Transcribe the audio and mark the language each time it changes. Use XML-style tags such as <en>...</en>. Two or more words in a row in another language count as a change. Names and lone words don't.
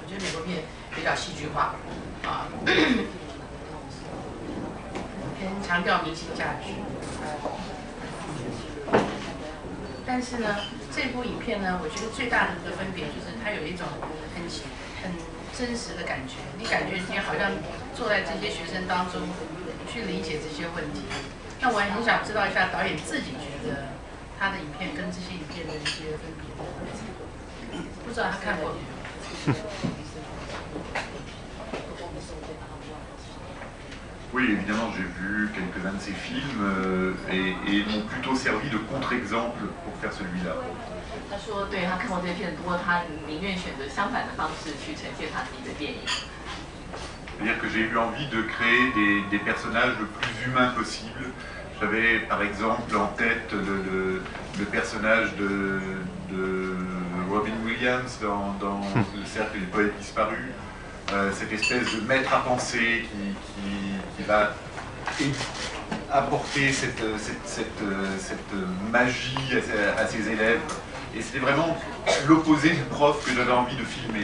<zh>我觉得美国片比较戏剧化啊。偏强调明星价值，但是呢，这部影片呢，我觉得最大的一个分别就是它有一种很真实的感觉，你感觉你好像坐在这些学生当中去理解这些问题。那我也很想知道一下导演自己觉得他的影片跟这些影片的一些分别，不知道他看过没有？</zh> <fr>Oui, évidemment, j'ai vu quelques-uns de ces films et ils m'ont plutôt servi de contre-exemple pour faire celui-là.</fr> <zh>他说，对他看过这些片子，不过他宁愿选择相反的方式去呈现他自己的电影。</zh> <fr>C'est-à-dire que j'ai eu envie de créer des personnages le plus humains possible. J'avais par exemple en tête le personnage de Robin Williams dans Le Cercle des Poètes Disparus. Cette espèce de maître à penser qui va apporter cette magie à ses élèves Et c'était vraiment l'opposé du prof que j'avais envie de filmer.</fr>